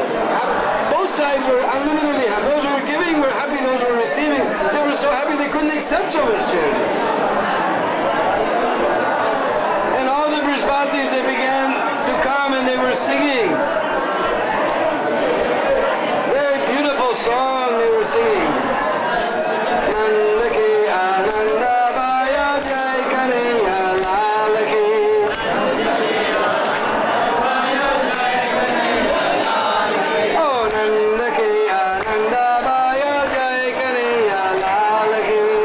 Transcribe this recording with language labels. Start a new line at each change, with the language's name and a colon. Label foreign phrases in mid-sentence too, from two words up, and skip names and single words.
English: Both sides were unlimitedly happy. Those who were giving were happy, those who were receiving, they were so happy they couldn't accept so much charity. And all the Brishbasis, they began to come and they were singing. Very beautiful song they were singing.
Hindi: नंद की आनंद भया जय कन्हैया लाल की. Oh, नंद की आनंद भया जय कन्हैया लाल की.